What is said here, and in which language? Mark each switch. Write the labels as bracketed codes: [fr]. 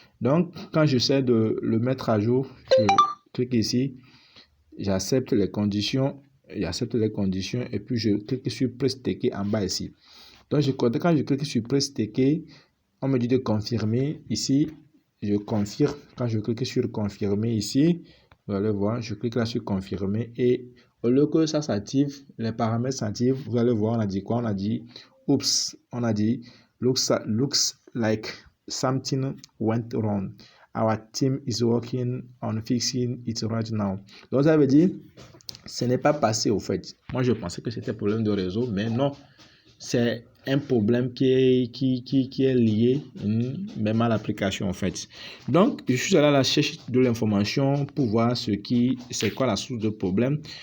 [fr] Donc, quand j'essaie de le mettre à jour, je clique ici, j'accepte les conditions, et puis je clique sur pré-staker en bas ici. Donc, quand je clique sur pré-staker, on me dit de confirmer ici. Je confirme. Quand je clique sur confirmer ici, vous allez voir, je clique là sur confirmer et au lieu que ça s'active, les paramètres s'activent, vous allez voir, on a dit quoi? On a dit, oups, on a dit, [en] looks like something went wrong. Our team is working on fixing it right now. [fr] Donc, ça veut dire, ce n'est pas passé au fait. Moi, je pensais que c'était un problème de réseau, mais non. C'est un problème qui est lié même à l'application en fait. Donc, je suis allé à la recherche de l'information pour voir c'est quoi la source de problème.